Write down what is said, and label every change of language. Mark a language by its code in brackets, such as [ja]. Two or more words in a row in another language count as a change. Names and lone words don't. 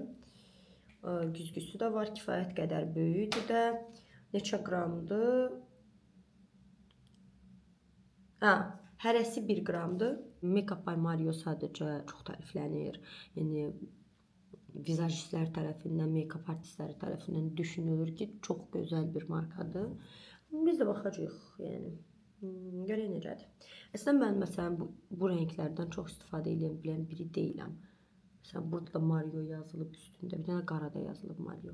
[az] Güzgüsü də var, kifayət qədər böyükdür də. Neçə qramdır? Hərəsi 1 qramdır. Make Up by Mario sadəcə çox təriflənir. Yəni, vizajistlər tərəfindən, [en] make-up artistləri [az] tərəfindən düşünülür ki, çox gözəl bir markadır. Biz də baxacağıq, yəni, görək necədir. Əslən, mən məsələn bu rənglərdən çox istifadə edən bilən biri deyiləm. Məsələn, burada da Mario yazılıb üstündə, bir dənə qarada yazılıb Mario.